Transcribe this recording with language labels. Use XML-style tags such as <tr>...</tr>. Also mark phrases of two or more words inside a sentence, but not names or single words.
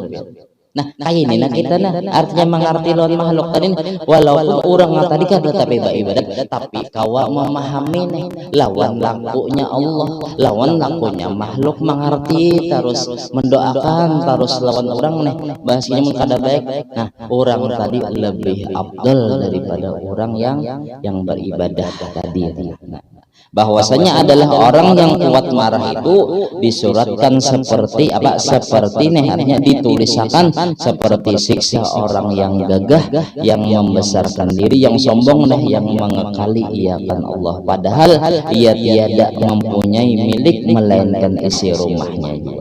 <bjn>Nah kayak ini nah kita nah artinya mengerti lawan makhluk tadi, walaupun orang tadi kan tetap ibadat, tapi kawa memahami nih lawan lakunya Allah, lawan lakunya makhluk, mengerti terus mendoakan terus lawan orang nih bahasanya mengkada baik.</bjn> <id>Nah orang tadi lebih afdal daripada orang yang beribadah tadi. Nah, bahwasanya adalah orang yang kuat marah itu disuratkan seperti apa, seperti nih artinya ditulisakan seperti siksa orang yang gagah, yang membesarkan diri, yang sombong nih, yang mengekali iakan Allah padahal ia tiada mempunyai milik melainkan isi rumahnya juga.</id>